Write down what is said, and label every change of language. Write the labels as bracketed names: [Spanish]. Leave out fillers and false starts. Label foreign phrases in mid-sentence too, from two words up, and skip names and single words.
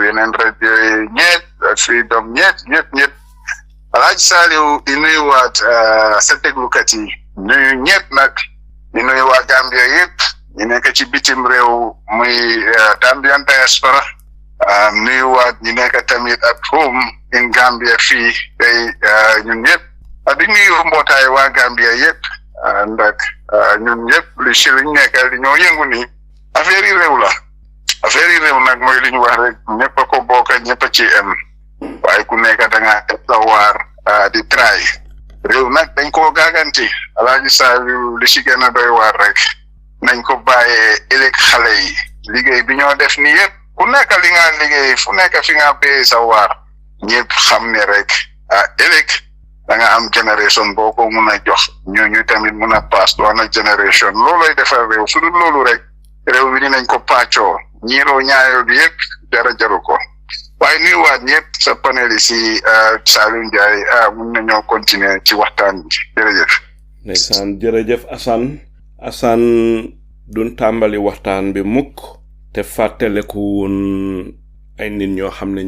[Wolof] yeneen radio yi ñëpp Freedom ñëpp Alaaji Saliu di nuyuwaat sa déglukat yi nuyu ñëpp nag di nuyu waa Gambia yëpp ñu nekk ci bitim réew muy [English] Gambian diaspora [Wolof] nuyuwaat ñu nekk tamit [English] at home [Wolof] in Gambia fii tey ñun ñëpp di nuyu mbootaay waa Gambia yëpp ndax ñun ñëpp li ci liñ nekk li ñoo yëngu ni affaire yi réew nag mooy li ñu wax rek ñëpp a ko bokk ñëpp a ci am waaye ku nekk da nga sa waar di try réew nag dañ koo gaaganti Alaaji Saliu li ci gën a doy waar rek nañ ko bàyyee ëllëg xale yi liggéey bi ñoo def ni yëpp ku nekk li nga liggéey fu nekk fi nga béyee sa waar ñëpp xam ne rek ëllëg da nga am génération boo ko mun a jox ñooñu tamit mun a [English] pass to another generation [Wolof] looloy defar réew su dul loolu rek réew bi dinañ ko pàccoo ñiiroo ñaayoo bi yëpp jaru ko waaye nuyuwaat ñëpp sa panélistes yi Saliu Njaay mun nañoo continuer ci waxtaan bi jërëjëf. ndeysaan jërëjëf Assan duñ tàmbali waxtaan bi mukk te fàttaleku woon ay nit ñoo xam ne ñu